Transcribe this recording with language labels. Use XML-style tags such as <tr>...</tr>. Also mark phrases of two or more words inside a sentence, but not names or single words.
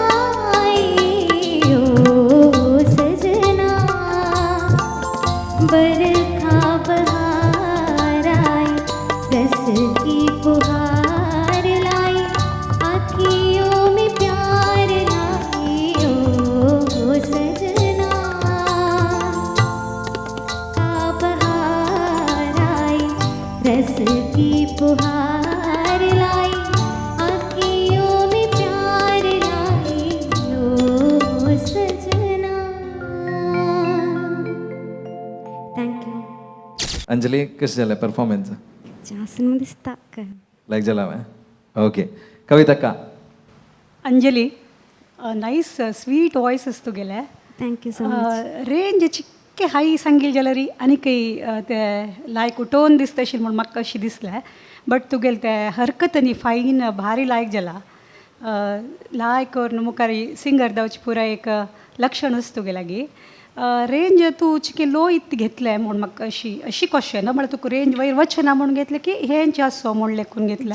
<hi>आए ओ सजना बरखा बहार आई रस की पुहार लाई आँखियों में प्यार लाई ओ सजना बहार आई रस की पुहार लाई आँखियों में प्यार लाई ओ सजना</hi> <en>thank you</en> <kok>अंजली कशें जालें परफॉर्मन्स जास्त दिसता लायक जाला हांवें ओके कविताक्का</kok> <en>अंजली nice sweet voices ತುಗೆಲೆ thank you so much</en> <kok>रेंज चिक्के हाय सांगील जाल्यार आनीकय ते लायक टोन दिसता आशिल्ली म्हूण म्हाका कशी दिसलें बट तुगेले ते हरकतनी फायन भारी लायक जाला लायक करून मुखार सिंगर जावचे पुराय एक लक्षणूच तुगे लागीं रेंज तूं चिकी लो इत घेतलें म्हूण म्हाका अशी क्वेश्चन म्हळ्यार तुका रेंज वयर वचना म्हूण घेतलें की हेंच आसो म्हूण लेखून घेतलें</kok>